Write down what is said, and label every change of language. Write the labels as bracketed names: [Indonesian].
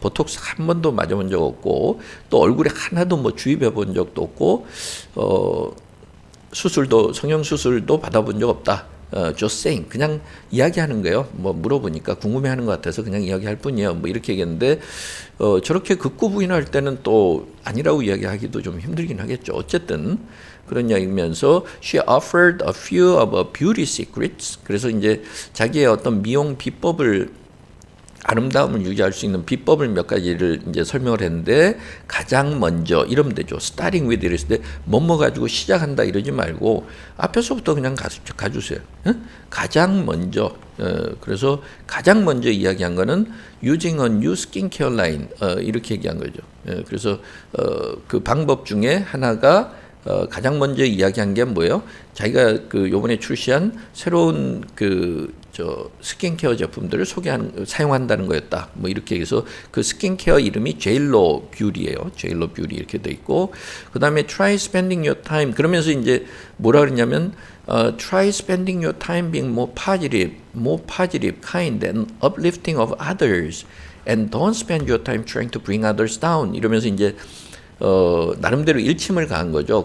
[Korean] 보톡스 한 번도 맞아본 적 없고, 또 얼굴에 하나도 뭐 주입해 본 적도 없고, 성형수술도 받아본 적 없다. [English] just saying. [Korean] 그냥 이야기하는 거예요. 뭐 물어보니까 궁금해하는 것 같아서 그냥 이야기할 뿐이에요. 뭐 이렇게 얘기했는데 저렇게 극구 부인할 때는 또 아니라고 이야기하기도 좀 힘들긴 하겠죠. 어쨌든 그런 이야기면서 [English] she offered a few of her beauty secrets. [Korean] 그래서 이제 자기의 어떤 미용 비법을 아름다움을 유지할 수 있는 비법을 몇 가지를 이제 설명을 했는데 가장 먼저 이러면 되죠. [English] starting with [Korean] 이랬을 때 뭐뭐 가지고 시작한다 이러지 말고 앞에서부터 그냥 가주세요. 응? 가장 먼저 그래서 가장 먼저 이야기한 거는 [English] using a new skincare line [Korean] 이렇게 얘기한 거죠. 그래서 그 방법 중에 하나가 가장 먼저 이야기한 게 뭐예요? 자기가 그 요번에 출시한 새로운 스킨케어 제품들을 사용한다는 거였다. 뭐 이렇게 해서 그 스킨케어 이름이 제일로 뷰티예요. 제일로 뷰티 이렇게 돼 있고 그 다음에 [English] try spending your time [Korean] 그러면서 이제 뭐라 그러냐면 [English] try spending your time being more positive, kind and uplifting of others and don't spend your time trying to bring others down [Korean] 이러면서 이제 나름대로 일침을 가한 거죠.